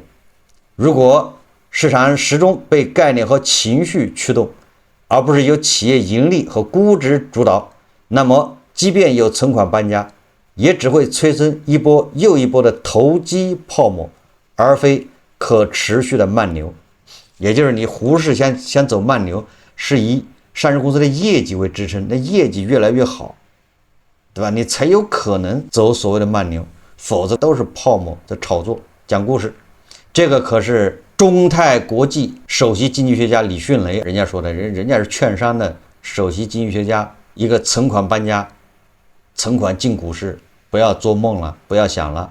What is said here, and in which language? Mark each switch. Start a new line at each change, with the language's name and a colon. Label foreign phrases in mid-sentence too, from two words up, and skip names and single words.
Chinese: 如果市場始終被概念和情緒驅動，而不是由企業盈利和估值主導，那麼即便有存款搬家，也只會催生一波又一波的投機泡沫，而非可持續的慢牛。也就是你胡適想走慢牛，是以上市公司的業績為支撐，那業績越來越好，對吧？你才有可能走所謂的慢牛，否则都是泡沫的炒作講故事。这个可是中泰國際首席經濟學家李迅雷人家說的，人家是券商的首席經濟學家，一個存款搬家，存款進股市，不要做夢了，不要想了。